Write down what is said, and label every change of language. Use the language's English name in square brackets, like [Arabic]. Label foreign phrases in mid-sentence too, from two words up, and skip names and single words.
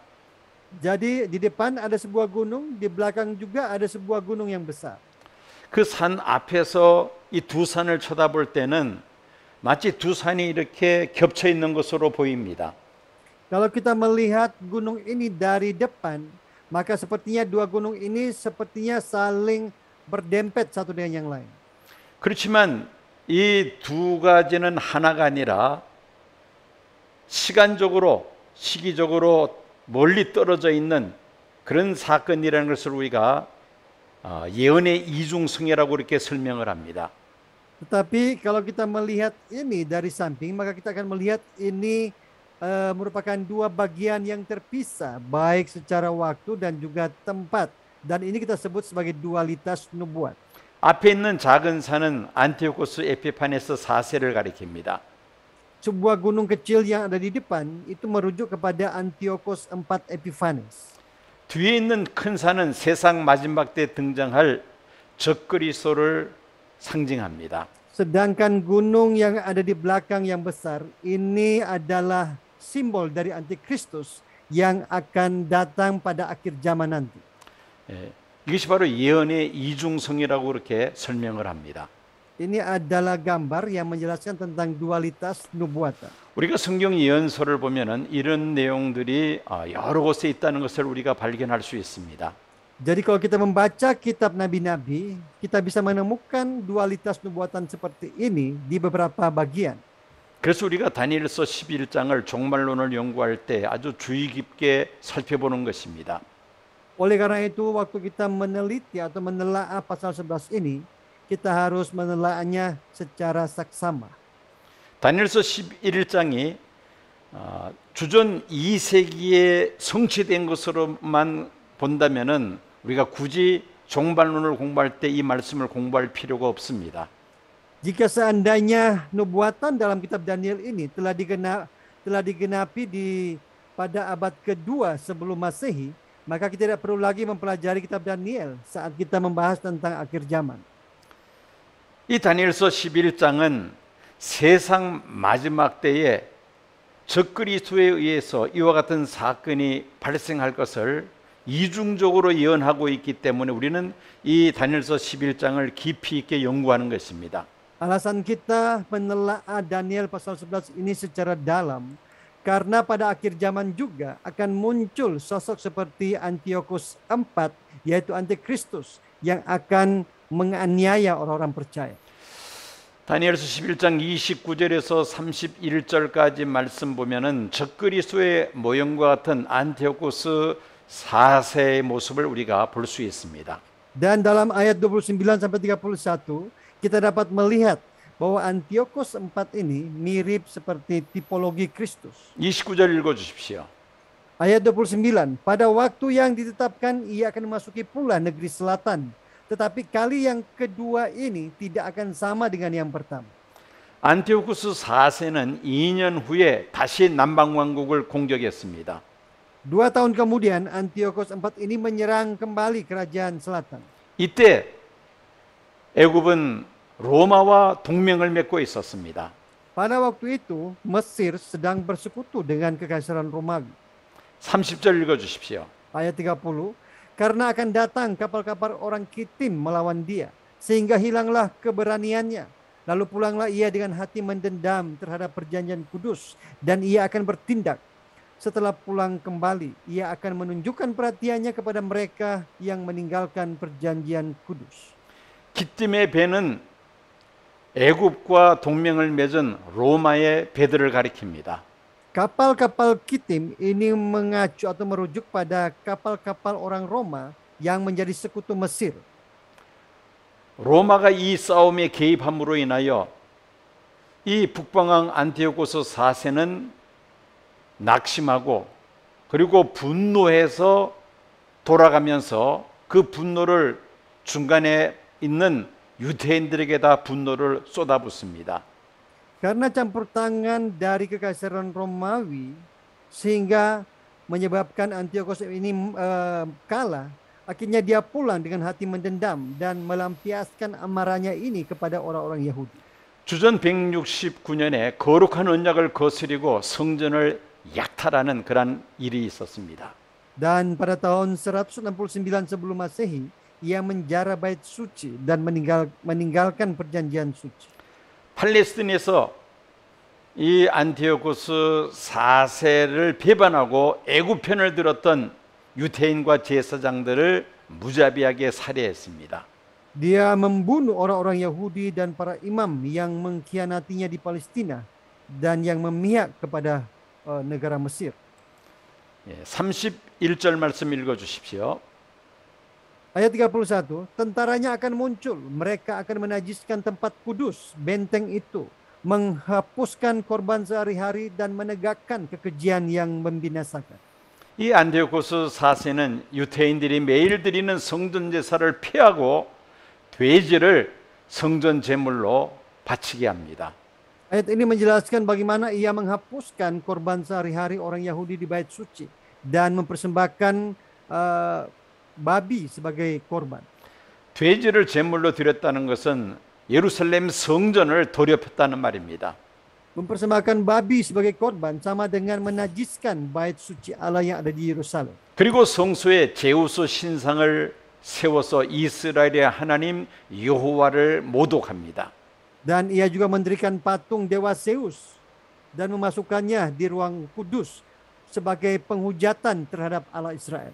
[Indonesian] Jadi di depan ada sebuah gunung, di belakang juga ada sebuah gunung yang besar. [Korean] 그 산 앞에서 이 두 산을 쳐다볼 때는 마치 두 산이 이렇게 겹쳐 있는 것으로 보입니다. [Indonesian] Kalau kita melihat gunung ini dari depan, maka sepertinya dua gunung ini sepertinya saling berdempet satu dengan yang lain. [Korean] 그렇지만 이 두 가지는 하나가 아니라 시기적으로 멀리 떨어져 있는 그런 사건이라는 것을 우리가 예언의 이중성이라고 이렇게 설명을 합니다. [Indonesian] Tetapi kalau kita melihat ini dari samping, maka kita akan melihat ini merupakan dua bagian yang terpisah, baik secara waktu dan juga tempat. Dan ini kita sebut sebagai dualitas nubuat. [Korean] 앞에 있는 작은 산은 안티오코스 에피파네스 4세를 가리킵니다. [Indonesian] Sebuah gunung kecil yang ada di depan itu merujuk kepada Antiochus IV Epiphanes. [Korean] 뒤에 있는 큰 산은 세상 마지막 때 등장할 적그리스도를 상징합니다. [Indonesian] Sedangkan gunung yang ada di belakang yang besar ini adalah simbol dari Antikristus yang akan datang pada akhir zaman nanti. [Korean] 이것이 바로 예언의 이중성이라고 그렇게 설명을 합니다. [Indonesian] Ini adalah gambar yang menjelaskan tentang dualitas nubuatan. [Korean] 우리가 성경 예언서를 보면은 이런 내용들이 여러 곳에 있다는 것을 우리가 발견할 수 있습니다. [Indonesian] Jadi kalau kita membaca kitab nabi-nabi, kita bisa menemukan dualitas nubuatan seperti ini di beberapa bagian. [Korean] 그래서 우리가 다니엘서 11장을 종말론을 연구할 때 아주 주의 깊게 살펴보는 것입니다. [Indonesian] Oleh karena itu waktu kita meneliti atau menelaah pasal 11 ini, kita harus menelaahnya secara saksama. [Korean] 다니엘서 11장이 주전 2세기에 성취된 것으로만 본다면은 우리가 굳이 종말론을 공부할 때 이 말씀을 공부할 필요가 없습니다. [Indonesian] Jika seandainya nubuatan dalam kitab Daniel ini telah digenapi pada abad kedua sebelum Masehi, maka kita tidak perlu lagi mempelajari kitab Daniel saat kita membahas tentang akhir zaman. [Korean] 이 다니엘서 11장은 세상 마지막 때에 적그리스도에 의해서 이와 같은 사건이 발생할 것을 이중적으로 예언하고 있기 때문에 우리는 이 다니엘서 11장을 깊이 있게 연구하는 것입니다. [Indonesian] Alasan kita menelaah Daniel pasal 11 ini secara dalam karena pada akhir zaman juga akan muncul sosok seperti Antiochus IV, yaitu Antikristus yang akan menganiaya orang-orang percaya. [Korean] 다니엘서 11장 29절에서 31절까지 말씀 보면은 적그리스도의 모형과 같은 안티오코스 4세의 모습을 우리가 볼 수 있습니다. [Indonesian] Dan dalam ayat 29 sampai 31 kita dapat melihat bahwa Antiochus IV ini mirip seperti tipologi Kristus. [Korean] 29절 읽어 주십시오. [Indonesian] Ayat 29, pada waktu yang ditetapkan ia akan memasuki pula negeri selatan. Tetapi kali yang kedua ini tidak akan sama dengan yang pertama. [Korean] 안티오쿠스 4세는 2년 후에 다시 남방 왕국을 공격했습니다. [Indonesian] 2 tahun kemudian Antiochus IV ini menyerang kembali kerajaan selatan. [Korean] 이때 애굽은 로마와 동맹을 맺고 있었습니다. [Indonesian] Pada waktu itu Mesir sedang bersekutu dengan kekaisaran Romawi. [Korean] 30절 읽어주십시오. [Indonesian] Ayat 30, karena akan datang kapal-kapal orang Kitim melawan dia, sehingga hilanglah keberaniannya. Lalu pulanglah ia dengan hati mendendam terhadap perjanjian kudus, dan ia akan bertindak. Setelah pulang kembali, ia akan menunjukkan perhatiannya kepada mereka yang meninggalkan perjanjian kudus. [Korean] 기띔의 배는 애굽과 동맹을 맺은 로마의 배들을 가리킵니다. [Indonesian] Kapal-kapal Kitim ini mengacu atau merujuk pada kapal-kapal orang Roma yang menjadi sekutu Mesir. [Korean] 로마가 이 싸움에 개입함으로 인하여 이 북방왕 안티오코스 4세는 낙심하고 그리고 분노해서 돌아가면서 그 분노를 중간에 있는 유대인들에게 다 분노를 쏟아붓습니다. [Indonesian] Karena campur tangan dari kekaisaran Romawi sehingga menyebabkan Antiochus ini kalah, akhirnya dia pulang dengan hati mendendam dan melampiaskan amarahnya ini kepada orang-orang Yahudi. [Korean] 주전 169년에 거룩한 언약을 거스리고 성전을 약탈하는 그런 일이 있었습니다. [Indonesian] Dan pada tahun 169 sebelum Masehi, ia menjara bait suci dan meninggalkan perjanjian suci. [Korean] 팔레스틴에서 이 안티오코스 4세를 배반하고 애굽 편을 들었던 유대인과 제사장들을 무자비하게 살해했습니다. [Indonesian] Dia membunuh orang-orang Yahudi dan para imam yang mengkhianatinya di Palestina dan yang memihak kepada negara Mesir. [Korean] 31절 말씀 읽어주십시오. [Indonesian] Ayat 31, tentaranya akan muncul, mereka akan menajiskan tempat kudus, benteng itu, menghapuskan korban sehari-hari dan menegakkan kekejian yang membinasakan. [Korean] 이 안티오코스 4세는 유대인들이 매일 드리는 성전 제사를 피하고 돼지를 성전 제물로 바치게 합니다. [Indonesian] Ayat ini menjelaskan bagaimana ia menghapuskan korban sehari-hari orang Yahudi di bait suci dan mempersembahkan babi sebagai korban. [Korean] 돼지를 제물로 드렸다는 것은 예루살렘 성전을 도렵했다는 말입니다. [Indonesian] Mempersembahkan babi sebagai korban sama dengan menajiskan bait suci Allah yang ada di Yerusalem. [Korean] 그리고 성소에 제우스 신상을 세워서 이스라엘의 하나님 여호와를 모독합니다. [Indonesian] Dan ia juga mendirikan patung dewa Zeus dan memasukkannya di ruang kudus sebagai penghujatan terhadap Allah Israel.